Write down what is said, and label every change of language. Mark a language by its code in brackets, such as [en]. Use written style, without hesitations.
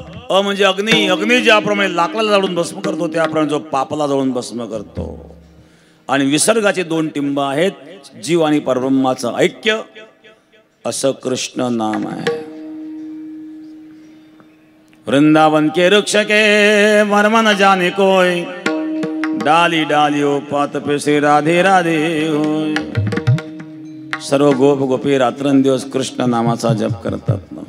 [mr] अ म्हणजे अग्नी. अग्नी ज्याप्रमाणे लाकडाला जाळून भस्म करतो त्याप्रमाणे जो पापाला जाळून भस्म करतो. आणि विसर्गाचे 2 टिंब आहेत, जीव आणि परब्रह्माचं ऐक्य. असं कृष्ण नाम आहे. [hi] वृंदावन के वृक्ष के मर्म न जाने कोई, डाली डालियों पात पे से राधे राधे होय. [mr] सर्व गोप गोपी रात्रंदिवस कृष्ण नामाचा जप करतात.